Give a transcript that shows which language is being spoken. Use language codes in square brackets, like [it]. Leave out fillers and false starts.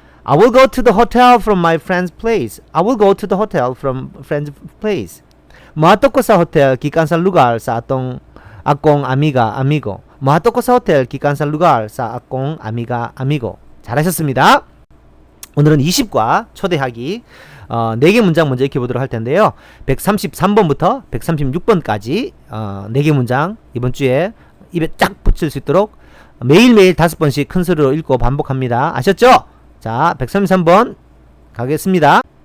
[en] I will go to the hotel from my friend's place. [ceb] Moadto ko sa hotel gikan sa lugar sa akong amigo. [ko] 잘하셨습니다. 오늘은 20과 초대하기 4개 문장 먼저 익혀보도록 할 텐데요. 133번부터 136번까지 4개 문장 이번 주에 입에 쫙 붙일 수 있도록 매일매일 5번씩 큰 소리로 읽고 반복합니다. 아셨죠? 자, 133번 가겠습니다.